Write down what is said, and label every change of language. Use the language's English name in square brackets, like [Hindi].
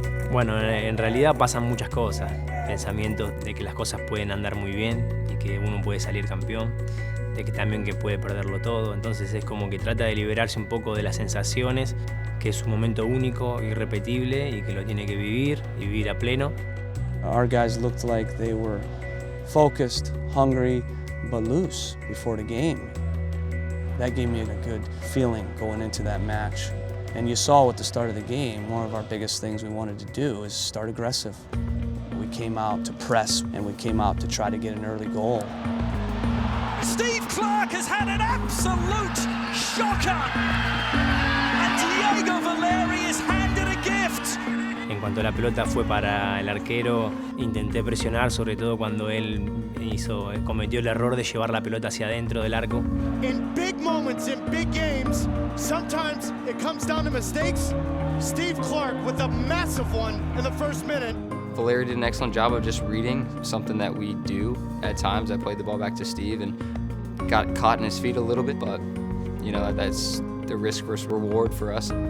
[Spanish] Bueno, en realidad pasan muchas cosas. Pensamientos de que las cosas pueden andar muy bien y que uno puede salir campeón, de que también que puede perderlo todo. Entonces es como que trata de liberarse un poco de las sensaciones, que es un momento único, irrepetible y que lo tiene que vivir a pleno. [English] Our guys looked like they were focused, hungry, but loose before the game. That gave me a good feeling going into that match. And you saw at the start of the game, one of our biggest things we wanted to do is start aggressive. We came out to press, and we came out to try to get an early goal. Steve Clark has had an absolute shocker. And Diego Valeri is handed a gift. [Spanish] En cuanto la pelota fue para el arquero, intenté presionar, sobre todo cuando él cometió el error de llevar la pelota hacia adentro del arco. [English] In big moments, in big games, sometimes it comes down to mistakes. Steve Clark with a massive one in the first minute. Valeri did an excellent job of just reading, something that we do at times. I played the ball back to Steve and got caught in his feet a little bit, but that's the risk versus reward for us.